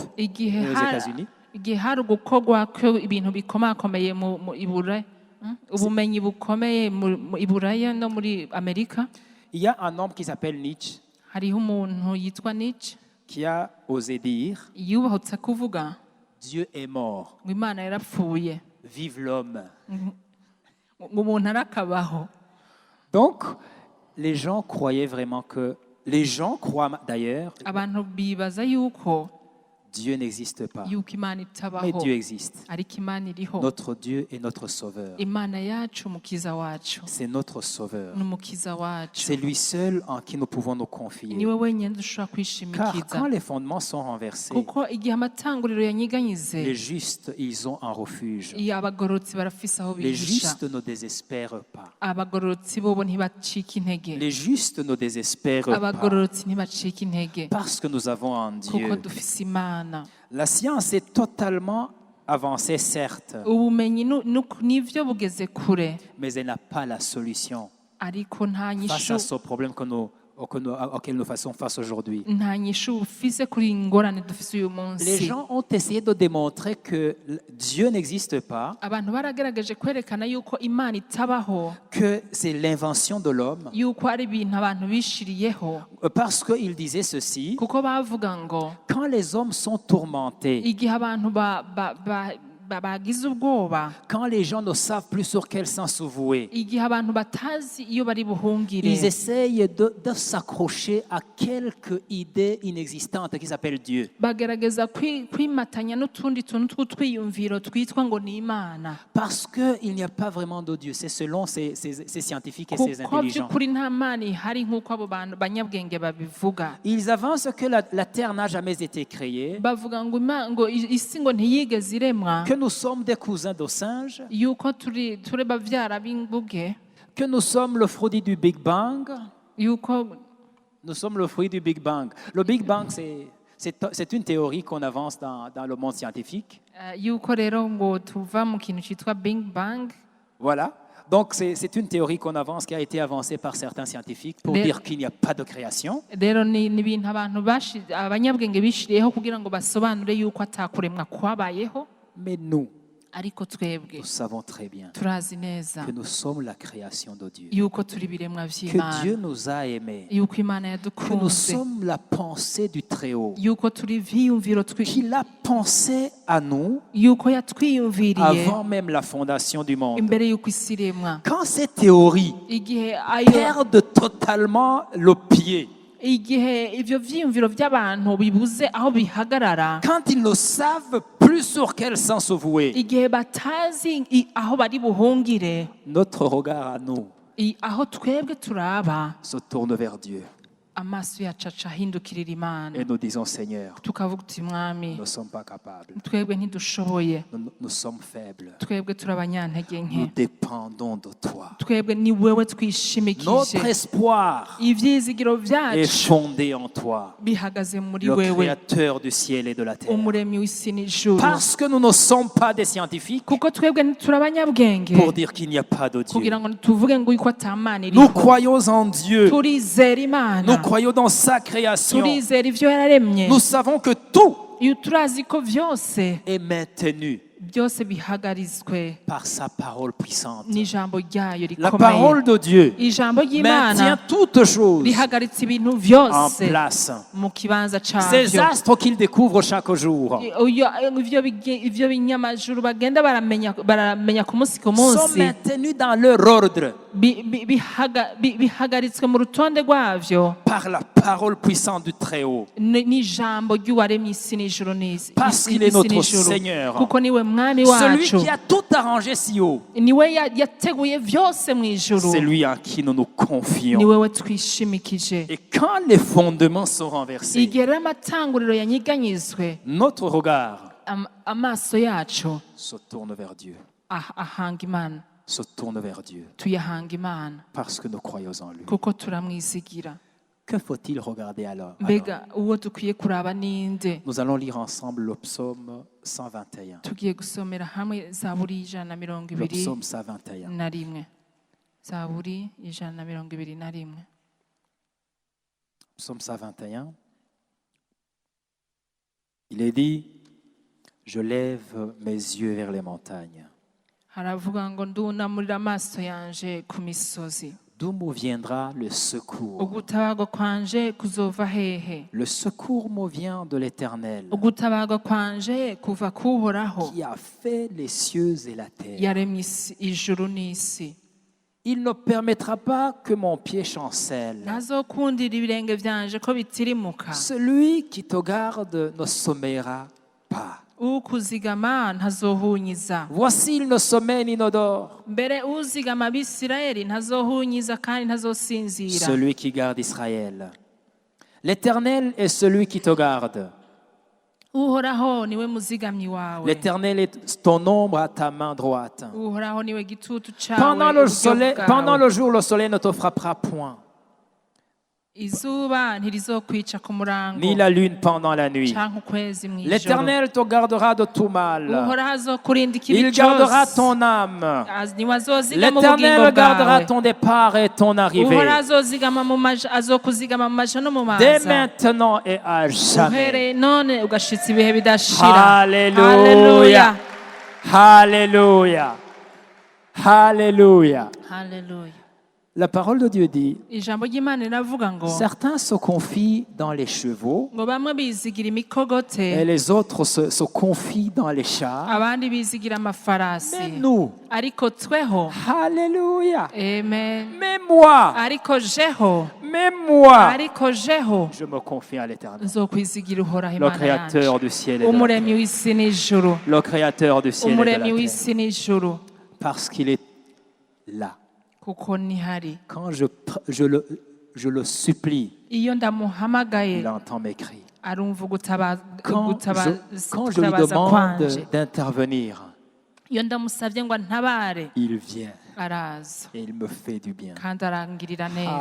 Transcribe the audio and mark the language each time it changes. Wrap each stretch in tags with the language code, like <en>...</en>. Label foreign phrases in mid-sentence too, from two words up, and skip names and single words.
<rn>igihe</rn> <fr>et aux États-Unis,</fr> <rn>igihe hari gukorwa ko ibintu bikomakomeye mu Iburayi, ubumenyi bukomeye mu Iburaya no muri Amerika,</rn> <fr>il y a un homme qui s'appelle Nietzsche</fr> <rn>hariho umuntu yitwa Nietzsche</rn> <fr>qui a osé dire</fr> <rn>yubahutse kuvuga</rn> <fr>Dieu est mort,</fr> <rn>ngo Imana yarapfuye,</rn> <fr>vive l'homme.</fr> <rn>ngo umuntu arakabaho.</rn> <fr>Donc, les gens croyaient vraiment que, les gens croient d'ailleurs,</fr> <rn>Abantu bibaza yuko</rn> <fr>Dieu n'existe pas.</fr> <rn>yuko Imana</rn> <fr>Mais</fr> <rn>itabaho,</rn> <fr>Dieu existe.</fr> <rn>ariko Imana iriho.</rn> <fr>Notre Dieu est notre sauveur.</fr> <rn>Imana yacu umukiza wacu,</rn> <fr>C'est notre sauveur.</fr> <rn>n'umukiza wacu,</rn> <fr>C'est lui seul en qui nous pouvons nous confier.</fr> <rn>niwe wenyine dushobora</rn> <fr>Car</fr> <rn>kwishimikiza.</rn> <fr>quand les fondements sont renversés,</fr> <rn>Kuko igihe amatanguriro yanyiganyize,</rn> <fr>les justes, ils ont un refuge.</fr> <rn>iyo abagororotsi barafise aho</rn> <fr>Les</fr> <rn>bihisha.</rn> <fr>justes ne désespèrent pas.</fr> <rn>Abagororotsi bobo ntibacika intege,</rn> <fr>Les justes ne désespèrent pas.</fr> <rn>abagororotsi ntibacika intege,</rn> <fr>Parce que nous avons un</fr> <rn>kuko</rn> <fr>Dieu.</fr> <rn>dufise Imana.</rn> <fr>La science est totalement avancée, certes,</fr> <rn>Ubumenyi nivyo bugeze kure,</rn> <fr>mais elle n'a pas la solution</fr> <rn>ariko nta</rn> <fr>face</fr> <rn>nyishu</rn> <fr>à ce problème auquel nous faisons face aujourd'hui.</fr> <rn>nta nyishu ufise kuri ingorane dufise uyu</rn> <fr>Les</fr> <rn>munsi.</rn> <fr>gens ont essayé de démontrer que Dieu n'existe pas,</fr> <rn>Abantu baragerageje kwerekana yuko Imana itabaho,</rn> <fr>que c'est l'invention de l'homme,</fr> <rn>yuko ari ibintu abantu bishiriyeho,</rn> <fr>parce qu'ils disaient ceci,</fr> <rn>kuko bavuga ngo</rn> <fr>quand les hommes sont tourmentés,</fr> <rn>igihe abantu bagize ubwoba,</rn> <fr>quand les gens ne savent plus sur quel sens se vouer,</fr> <rn>igihe abantu batazi iyo bari buhungire,</rn> <fr>ils essayent de s'accrocher à quelque idée inexistante qui s'appelle Dieu.</fr> <rn>bagerageza kwimatanya n'utundi tuntu tw'utwiyumviro twitwa ngo ni Imana,</rn> <fr>Parce qu'il n'y a pas vraiment de Dieu. C'est selon ces scientifiques et ces</fr> <rn>kuko</rn> <fr>intelligents.</fr> <rn>by'ukuri nta Mana ihari nk'uko abo bantu banyabwenge babivuga.</rn> <fr>Ils avancent que la terre n'a jamais été créée,</fr> <rn>Bavuga ngo isi ngo ntiyigeze iremwa,</rn> <fr>que nous sommes des cousins de singes,</fr> <rn>yuko turi bavyara b'inguge,</rn> <fr>que nous sommes le fruit du Big Bang.</fr> <rn>yuko</rn> <fr>Nous sommes le fruit du Big Bang. Le Big Bang, c'est une théorie qu'on avance dans le monde scientifique.</fr> <rn>yuko rero ngo tuva mu kintu cyitwa Big Bang.</rn> <fr>Voilà. Donc, c'est une théorie qu'on avance, qui a été avancée par certains scientifiques pour dire qu'il n'y a pas de création.</fr> <rn>Rero ni ibintu abanyabwenge bishiriyeho kugira ngo basobanure yuko atakuremwa kwabayeho,</rn> <fr>Mais nous</fr> <rn>twebwe</rn> <fr>savons très bien</fr> <rn>turazi neza</rn> <fr>que nous sommes la création de Dieu,</fr> <rn>yuko turi ibiremwa</rn> <fr>que</fr> <rn>vy'Imana,</rn> <fr>Dieu nous a aimés,</fr> <rn>yuko Imana</rn> <fr>que nous</fr> <rn>yadukunze,</rn> <fr>sommes la pensée du Très-Haut,</fr> <rn>yuko turi ivyiyumviro</rn> <fr>qu'il a pensé à nous</fr> <rn>yuko yatwiyumviriye</rn> <fr>avant même la fondation du monde.</fr> <rn>imbere yuko isi iremwa.</rn> <fr>Quand ces théories</fr> <rn>Igihe ayo</rn> <fr>perdent totalement le pied,</fr> <rn>igihe ivyo vyiyumviro vy'abantu bibuze aho bihagarara,</rn> <fr>quand ils ne savent plus sur quel sens se vouer,</fr> <rn>igihe batazi aho bari buhungire,</rn> <fr>notre regard à nous</fr> <rn>aho twebwe turaba,</rn> <fr>se tourne vers Dieu</fr> <rn>amaso yacu aca ahindukirira Imana,</rn> <fr>et nous disons Seigneur,</fr> <rn>tukavuga uti Mwami,</rn> <fr>nous ne sommes pas capables,</fr> <rn>twebwe ntidushoboye,</rn> <fr>nous sommes faibles,</fr> <rn>twebwe turi abanyantege</rn> <fr>nous</fr> <rn>nke,</rn> <fr>dépendons de toi.</fr> <rn>twebwe ni wewe</rn> <fr>Notre</fr> <rn>twishimikije,</rn> <fr>espoir</fr> <rn>ivyizigiro</rn> <fr>est</fr> <rn>vyacu</rn> <fr>fondé en toi,</fr> <rn>bihagaze muri</rn> <fr>le</fr> <rn>wewe,</rn> <fr>Créateur du ciel et de la terre.</fr> <rn>umuremyi w'isi n'ijuru.</rn> <fr>Parce que nous ne sommes pas des scientifiques</fr> <rn>Kuko twebwe ntituri abanyabwenge</rn> <fr>pour dire qu'il n'y a pas de Dieu.</fr> <rn>kugira ngo tuvuge ngo yuko ata Mana</rn> <fr>Nous</fr> <rn>iriho.</rn> <fr>croyons en Dieu,</fr> <rn>Turizera Imana,</rn> <fr>nous croyons dans sa création.</fr> <rn>turizera ivyo yararemye,</rn> <fr>Nous savons que tout</fr> <rn>iyo turazi ko vyose</rn> <fr>est maintenu</fr> <rn>byose bihagarizwe</rn> <fr>par sa parole puissante.</fr> <rn>n'ijambo ryayo</rn> <fr>La parole</fr> <rn>rikomeye.</rn> <fr>de Dieu</fr> <rn>Ijambo ry'Imana</rn> <fr>maintient toutes choses</fr> <rn>rihagaritse ibintu</rn> <fr>en</fr> <rn>byose</rn> <fr>place.</fr> <rn>mu kibanza</rn> <fr>Ces</fr> <rn>cyabyo.</rn> <fr>astres qu'il découvre chaque jour</fr> <rn>Ivyo binyamajuru bagenda baramenya ku munsi ku</rn> <fr>sont</fr> <rn>munsi</rn> <fr>maintenus dans leur ordre</fr> <rn>bihagaritswe mu rutonde rwavyo</rn> <fr>par la parole puissante du Très-Haut.</fr> <rn>n'ijambo ry'uwaremye isi n'ijuru n'isi.</rn> <fr>Parce qu'il est notre Seigneur.</fr> <rn>Kuko niwe mwami</rn> <fr>Celui</fr> <rn>wacu,</rn> <fr>qui a tout arrangé si haut,</fr> <rn>niwe yateguye byose mu ijuru,</rn> <fr>c'est lui en qui nous nous confions.</fr> <rn>ni wewe twishimikije.</rn> <fr>Et quand les fondements sont renversés,</fr> <rn>Igihe rero amatanguriro yanyiganyizwe,</rn> <fr>notre regard</fr> <rn>amaso yacu</rn> <fr>se tourne vers Dieu.</fr> <rn>ahanga Imana,</rn> <fr>Se tourne vers Dieu.</fr> <rn>tuyahanga Imana</rn> <fr>Parce que nous croyons en lui.</fr> <rn>kuko turamwizigira.</rn> <fr>Que faut-il regarder alors?</fr> <rn>Mbega uwo dukwiye kuraba ninde?</rn> <fr>Nous allons lire ensemble le psaume 121.</fr> <rn>Tugiye gusomera hamwe Zaburi 121.</rn> <fr>Le psaume 121.</fr> <rn>na rimwe. Zaburi 121.</rn> <fr>Psaume 121. Il est dit, je lève mes yeux vers les montagnes.</fr> <rn>Haravuga ngo ndunamurira amaso yanje ku misozi.</rn> <fr>D'où me viendra le secours?</fr> <rn>Ugutabarwa kwanje kuzova hehe?</rn> <fr>Le secours me vient de l'Éternel,</fr> <rn>Ugutabarwa kwanje kuva kuhoraho,</rn> <fr>qui a fait les cieux et la terre.</fr> <rn>yaremye ijuru n'isi.</rn> <fr>Il ne permettra pas que mon pied chancelle.</fr> <rn>Ntazokundira ibirenge vyanje ko bitirimuka.</rn> <fr>Celui qui te garde ne sommeillera pas.</fr> <rn>Ukuzigama ntazohunyiza.</rn> <fr>Voici, il ne sommeille ni ne dort.</fr> <rn>Mbere uzigama Abisirayeli ntazohunyiza kandi ntazosinzira.</rn> <fr>Celui qui garde Israël. L'Éternel est celui qui te garde.</fr> <rn>Uhoraho niwe muzigamyi wawe.</rn> <fr>L'Éternel est ton ombre à ta main droite.</fr> <rn>Uhoraho niwe gitutu cawe.</rn> <fr>Pendant le jour, le soleil ne te frappera point,</fr> <rn>Izuba ntirizokwica ku murango,</rn> <fr>ni la lune pendant la nuit.</fr> <rn>canke ukwezi mw'ijoro.</rn> <fr>L'Éternel te gardera de tout mal.</fr> <rn>Uhoraho azokurinda ikibi</rn> <fr>Il gardera</fr> <rn>cyose.</rn> <fr>ton âme.</fr> <rn>Niwe azozigama ubugingo</rn> <fr>L'Éternel gardera</fr> <rn>bwawe.</rn> <fr>ton départ et ton arrivée,</fr> <rn>Uhoraho azokuzigama mu maja no mu</rn> <fr>dès</fr> <rn>maza.</rn> <fr>maintenant et à jamais.</fr> <rn>Uhereye none ugashitsa ibihe bidashira.</rn> <fr>Alléluia. Alléluia. Alléluia. Hallelujah. La parole de Dieu dit,</fr> <rn>Ijambo ry'Imana riravuga ngo</rn> <fr>certains se confient dans les chevaux</fr> <rn>ngo bamwe bizigira imikogote,</rn> <fr>et les autres se confient dans les chars.</fr> <rn>abandi bizigira</rn> <fr>Mais</fr> <rn>amafarasi.</rn> <fr>nous,</fr> <rn>Ariko tweho,</rn> <fr>Alléluia.</fr> <rn>amen.</rn> <fr>Mais moi,</fr> <rn>Ariko jeho,</rn> <fr>je me confie à l'Éternel,</fr> <rn>nzokwizigira uhoraho</rn> <fr>le</fr> <rn>Imana yanje,</rn> <fr>Créateur du ciel et de la</fr> <rn>umuremyi</rn> <fr>terre.</fr> <rn>w'isi n'ijuru,</rn> <fr>Le Créateur du ciel et de la</fr> <rn>umuremyi</rn> <fr>terre.</fr> <rn>w'isi n'ijuru,</rn> <fr>Parce qu'il est là.</fr> <rn>kuko nihari.</rn> <fr>Quand je le supplie,</fr> <rn>Iyo ndamuhamagaye</rn> <fr>il entend mes cris.</fr> <rn>arumva</rn> <fr>Quand je lui</fr> <rn>gutabaza</rn> <fr>demande</fr> <rn>kwanje.</rn> <fr>d'intervenir,</fr> <rn>Iyo ndamusavye ngo antabare,</rn> <fr>il vient</fr> <rn>araza</rn> <fr>et il me fait du bien.</fr> <rn>kandi arangirira neza.</rn>